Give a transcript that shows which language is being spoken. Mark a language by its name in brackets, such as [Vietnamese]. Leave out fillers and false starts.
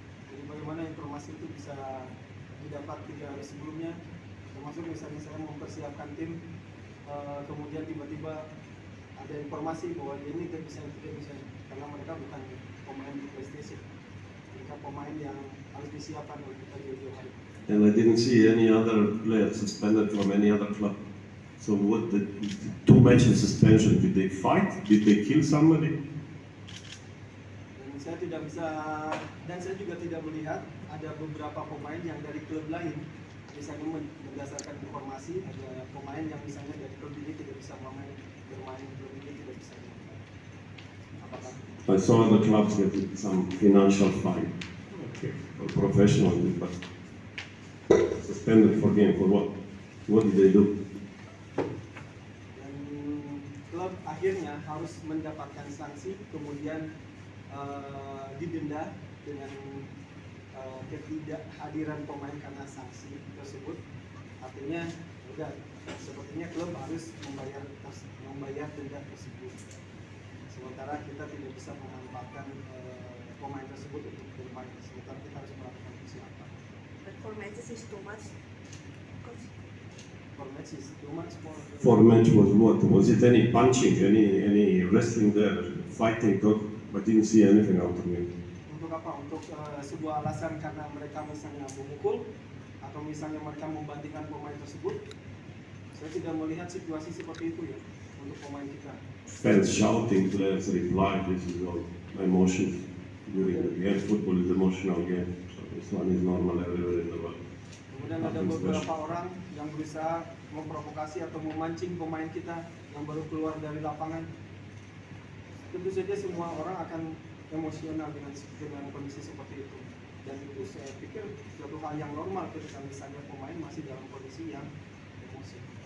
[Indonesian] Jadi bagaimana informasi itu bisa didapat 3 hari sebelumnya, termasuk misalnya saya mempersiapkan tim, kemudian tiba-tiba ada informasi bahwa ini tidak bisa, karena mereka bukan pemain di PlayStation, mereka pemain yang harus disiapkan oleh kita jauh-jauh hari. [English] And I didn't see any other player suspended from any other club. So what the 2 matches suspension? Did they fight? Did they kill somebody? [Indonesian] Dan saya tidak bisa, dan saya juga tidak melihat ada beberapa pemain yang dari klub lain, misalnya berdasarkan informasi ada pemain yang misalnya dari klub ini tidak bisa bermain, klub ini tidak bisa bermain. Apakah? [English] I saw the clubs get some financial fine. Okay. For professional, but suspended for game for what? What did they do? [Indonesian] Dan klub akhirnya harus mendapatkan sanksi, kemudian didenda dengan ketidakhadiran pemain karena sanksi tersebut. Artinya, udah sepertinya klub harus membayar denda tersebut. Sementara kita tidak bisa memanfaatkan pemain tersebut. tersebut untuk bermain. Sementara kita harus melakukan persiapan. [English] But 4 matches is too much. Coach. 4 matches too much for the... For match was what? Was it any punching, any wrestling there, fighting? I didn't see anything out of it. [Indonesian] Untuk apa? Untuk sebuah alasan karena mereka misalnya memukul atau misalnya mereka membandingkan pemain tersebut. Saya tidak melihat situasi seperti itu ya untuk pemain kita. [English] Fans shouting, players reply. This is all emotions during the game. Football is emotional game. So this one is normal everywhere in the world. [Indonesian] Kemudian ada beberapa orang yang berusaha memprovokasi atau memancing pemain kita yang baru keluar dari lapangan. Tentu saja semua orang akan emosional dengan kondisi seperti itu. Dan itu saya pikir suatu hal yang normal ketika misalnya pemain masih dalam kondisi yang emosi.